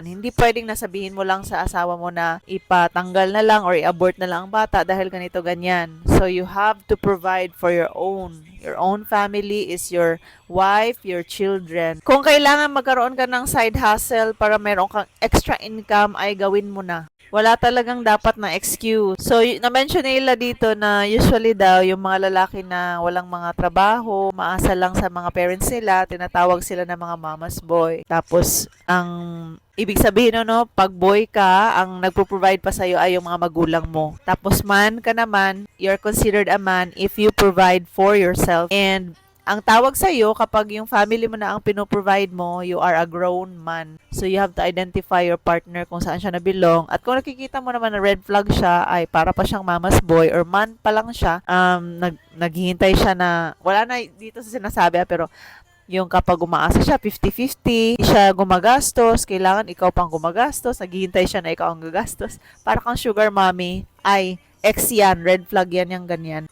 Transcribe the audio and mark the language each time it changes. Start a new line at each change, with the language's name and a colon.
Filipino: Hindi pwedeng nasabihin mo lang sa asawa mo na ipatanggal na lang or i-abort na lang ang bata dahil ganito ganyan.
English: So you have to provide for your own. Your own family is your wife, your children.
Filipino: Kung kailangan magkaroon ka ng side hustle para meron kang extra income, ay gawin mo na. Wala talagang dapat na excuse. So, na-mention nila dito na usually daw yung mga lalaki na walang mga trabaho, maasa lang sa mga parents nila, tinatawag sila ng mga mama's boy. Tapos, ang ibig sabihin no, pag boy ka, ang nagpo-provide pa sa'yo ay yung mga magulang mo. Tapos man ka naman,
English: you're considered a man if you provide for yourself.
Filipino: And ang tawag sa iyo kapag yung family mo na ang pinoprovide mo,
English: you are a grown man.
Filipino: So you have to identify your partner kung saan siya nabilong. At kung nakikita mo naman na red flag siya, ay para pa siyang mama's boy or man pa lang siya, naghihintay siya na, wala na dito sa sinasabi pero yung kapag umaasa siya, 50-50, siya gumagastos, kailangan ikaw pang gumagastos, naghihintay siya na ikaw ang gagastos, para kang sugar mommy, ay ex yan, red flag yan, yung ganyan.